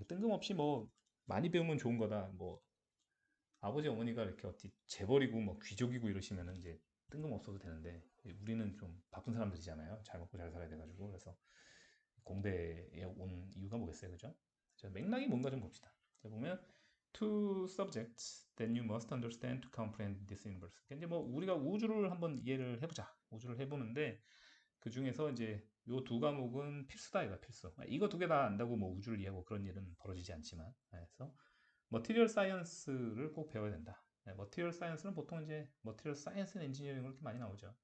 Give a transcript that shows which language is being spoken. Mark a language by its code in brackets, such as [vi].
[ko] 뜬금없이 뭐 많이 배우면 좋은 거다. 뭐 아버지 어머니가 이렇게 어디 재벌이고 뭐 귀족이고 이러시면은 이제 뜬금없어도 되는데 우리는 좀 바쁜 사람들이잖아요. 잘 먹고 잘 살아야 돼가지고 그래서 공대에 온 이유가 뭐겠어요, 그죠? 자, 맥락이 뭔가 좀 봅시다. 자, 보면 [en] two subjects that you must understand to comprehend this universe. [ko] 이제 뭐 우리가 우주를 한번 이해를 해보자. 우주를 해보는데 그 중에서 이제 요 두 과목은 필수다 이거 필수. 이거 두 개 다 안다고 뭐 우주를 이해하고 그런 일은 벌어지지 않지만. 그래서 머티리얼 사이언스를 꼭 배워야 된다. 머티리얼 사이언스는 보통 이제 머티리얼 사이언스 앤 엔지니어링으로 이렇게 많이 나오죠.